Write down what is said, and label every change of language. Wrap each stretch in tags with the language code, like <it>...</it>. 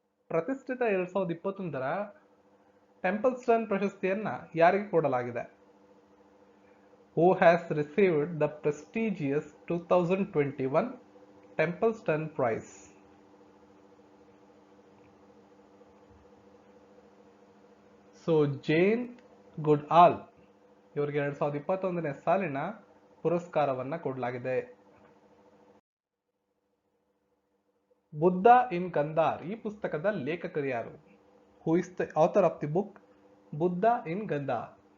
<kn>ಪ್ರತಿಷ್ಠಿತ 2021ರ ಟೆಂಪಲ್ಸ್ಟನ್ ಪ್ರಶಸ್ತಿಯನ್ನ ಯಾರಿಗೆ ಕೊಡಲಾಗಿದೆ?</kn> <en>Who has received the prestigious 2021 Templeton Prize?</en> <kn>So ಜೇನ್ ಗುಡ್ಆಲ್ ಇವರಿಗೆ 2021ನೇ ಸಾಲಿನ ಪುರಸ್ಕಾರವನ್ನ ಕೊಡಲಾಗಿದೆ.</kn> <en>Buddha in Gandhar</en> <kn>ಈ ಪುಸ್ತಕದ ಲೇಖಕರು ಯಾರು?</kn> <en>Who is the author of the book Buddha in Gandhar?</en>